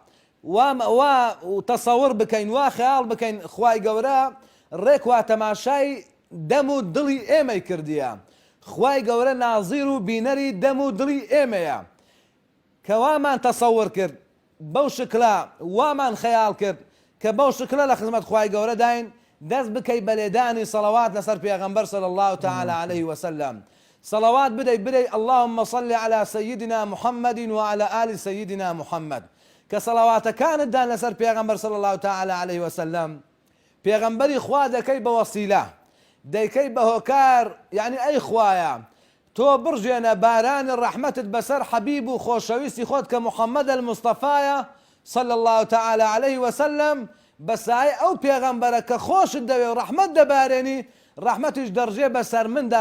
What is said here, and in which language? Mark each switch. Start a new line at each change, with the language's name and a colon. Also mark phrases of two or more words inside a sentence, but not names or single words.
Central Kurdish: وا تەسەوڕ بکەین وا خەیاڵ بکەین خوای گەورە ڕێک وا تەماشای دەم و دڵی ئێمەی کردیە خوای گەورە نازیر و بینەری دەم و دڵی ئێمەیە کە وامان تەسەوڕ کرد بەو شکلە وامان خەیاڵ کرد کە بەو شکلە لە خزمەت خوای گەورە داین دەست بکەی بە لێدانی سەڵەوات لەسەر پێغەمبەر
Arabic: صلی الله تعالی عليه وسلم
Central Kurdish: صلوات بدەی
Arabic: اللهم صل على سيدنا محمد وعلى آل سيدنا محمد
Central Kurdish: كصلواتكانتدان لەسەر پێغەمبەر
Arabic: صلی الله تعالی عليه وسلم
Central Kurdish: پێغەمبەری خوا دەکەی بە وەسیلە دەیکەی بە هۆکار یعنی ئەی خوایە تۆ بڕژێنە بارانی ڕەحمەتت بەسەر حەبیب و خۆشەویستی خۆت کە محەممەد المستەفایە
Arabic: صلی الله تعالی عليه وسلم
Central Kurdish: بەسای ئەو پێغەمبەرە کە خۆشت دەوێ و ڕەحمەت دەبارێنی ڕەحمەتیش دەڕژێ بەسەر مندا